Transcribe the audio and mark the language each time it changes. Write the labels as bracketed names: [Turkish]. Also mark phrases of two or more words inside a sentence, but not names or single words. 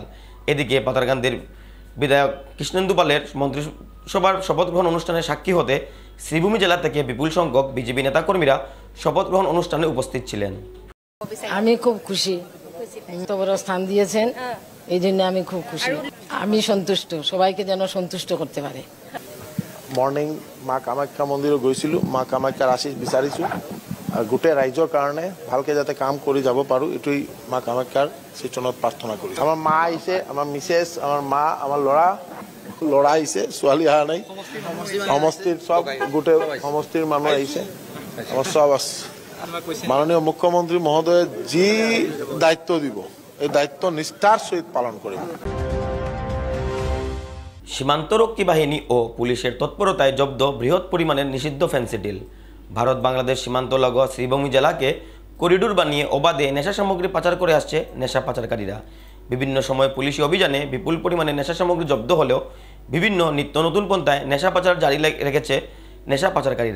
[Bangla] এদিকে পাতারকান্দির বিধায়ক কৃষ্ণেন্দু পালের মন্ত্রিসভার শপথ গ্রহণ অনুষ্ঠানে সাক্ষী হতে শ্রীভূমি জেলা থেকে বিপুল সংখ্যক বিজেপি নেতাকর্মীরা শপথ গ্রহণ অনুষ্ঠানে উপস্থিত ছিলেন। আমি খুব খুশি, এত বড় স্থান দিয়েছেন, এই জন্য আমি খুব খুশি। আমি সন্তুষ্ট, সবাইকে যেন সন্তুষ্ট করতে পারে। [Assamese] মর্নিং মা কামাখ্যা মন্দিৰত গৈছিলোঁ, মা কামাখ্যাৰ আশীষ বিচাৰিছোঁ আৰু গোটেই ৰাইজৰ কাৰণে ভালকৈ যাতে কাম কৰি যাব পাৰোঁ, এইটোৱেই মা কামাখ্যাৰ চিত্ৰণত প্ৰাৰ্থনা কৰিছোঁ। আমাৰ মা আহিছে, আমাৰ মিছেছ, আমাৰ মা, আমাৰ ল'ৰা আহিছে, ছোৱালী অহা নাই। সমষ্টিৰ চব গোটেই সমষ্টিৰ মানুহ আহিছে, আমাৰ চব আছে। মাননীয় মুখ্যমন্ত্ৰী মহোদয়ে যি দায়িত্ব দিব, এই দায়িত্ব নিষ্ঠাৰ সহিত পালন কৰিব। [Bangla] সীমান্তরক্ষী বাহিনী ও পুলিশের তৎপরতায় জব্দ বৃহৎ পরিমাণের নিষিদ্ধ ফেন্সিডিল। ভারত বাংলাদেশ সীমান্ত লগোয়া শ্রীভূমি জেলাকে করিডোর বানিয়ে অবাধে নেশা সামগ্রী পাচার করে আসছে নেশা পাচারকারীরা। বিভিন্ন সময় পুলিশি অভিযানে বিপুল পরিমাণে নেশা সামগ্রী জব্দ হলেও বিভিন্ন নিত্য নতুন পন্থায় নেশা পাচার জারি রেখেছে নেশা পাচারকারীরা।